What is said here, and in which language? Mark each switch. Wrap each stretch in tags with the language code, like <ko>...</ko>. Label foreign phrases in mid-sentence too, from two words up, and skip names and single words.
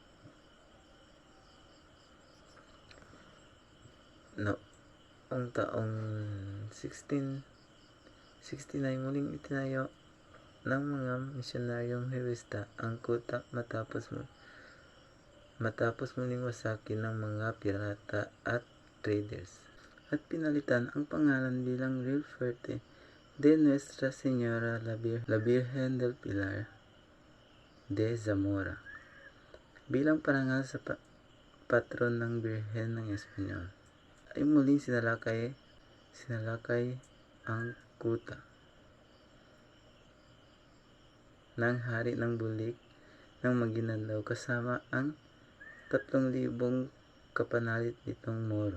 <tl>Noong taong 1669 muling itinayo ng mga misyonaryong Huwesta ang kuta matapos muling wasakin ng mga pirata at traders, at pinalitan ang pangalan bilang Rio Fuerte de Nuestra Señora la Virgen del Pilar de Zamora bilang parangal sa patron ng Birhen ng Espanyol. Ay muling sinalakay ang kuta ng hari ng Bulik ng Maguindanao kasama ang 3,000 kapanalit nitong Moro.</tl>